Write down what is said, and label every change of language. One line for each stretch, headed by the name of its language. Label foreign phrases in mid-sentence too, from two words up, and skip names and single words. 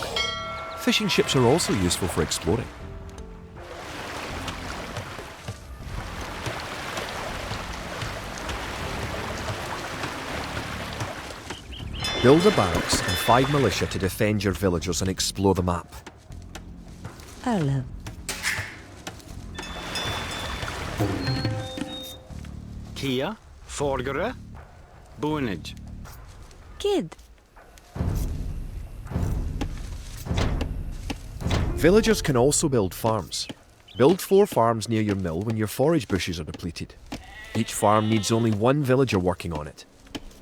English: Fishing ships are also useful for exploring. Build a barracks and 5 militia to defend your villagers and explore the map. Erlo. Kia. Forgere. Bonage. Kid. Villagers can also build farms. Build 4 farms near your mill when your forage bushes are depleted. Each farm needs only 1 villager working on it.